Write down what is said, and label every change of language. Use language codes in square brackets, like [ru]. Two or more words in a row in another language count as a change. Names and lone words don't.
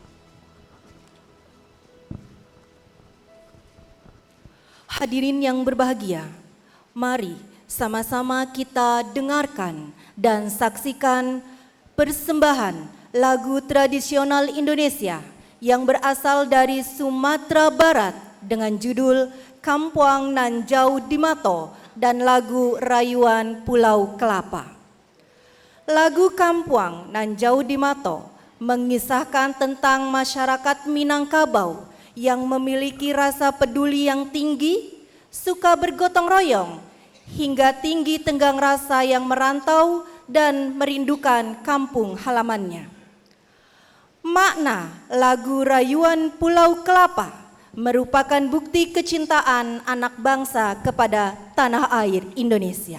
[id] Hadirin yang berbahagia, mari sama-sama kita dengarkan dan saksikan persembahan lagu tradisional Indonesia yang berasal dari Sumatera Barat dengan judul Kampuang Nan Jau di Mato dan lagu Rayuan Pulau Kelapa. Lagu Kampuang Nan Jau di Mato mengisahkan tentang masyarakat Minangkabau yang memiliki rasa peduli yang tinggi, suka bergotong royong, hingga tinggi tenggang rasa yang merantau dan merindukan kampung halamannya. Makna lagu Rayuan Pulau Kelapa merupakan bukti kecintaan anak bangsa kepada tanah air Indonesia.